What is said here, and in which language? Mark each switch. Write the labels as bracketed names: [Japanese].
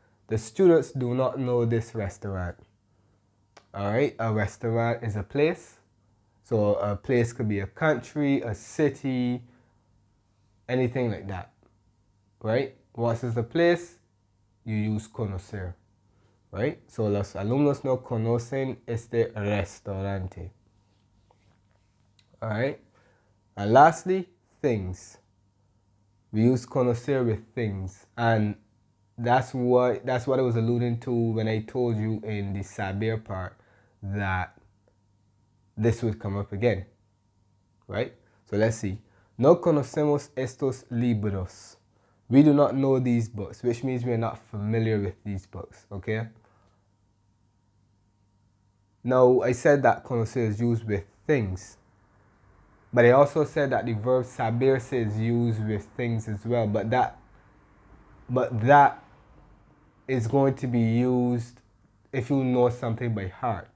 [English] The students do not know this restaurant. All right, a restaurant is a place. So a place could be a country, a city, anything like that, right? Once it's a place, you use conocer, right? [Spanish] So los alumnos no conocen este restaurante. [English] All right. And lastly, things. We use conocer with things, and that's what I was alluding to when I told you in the saber part that this would come up again, right? So let's see. [Spanish] No conocemos estos libros. [English] We do not know these books, which means we're not familiar with these books, okay? Now, I said that conocer is used with things, but I also said that the verb saberse is used with things as well, but that is going to be used if you know something by heart.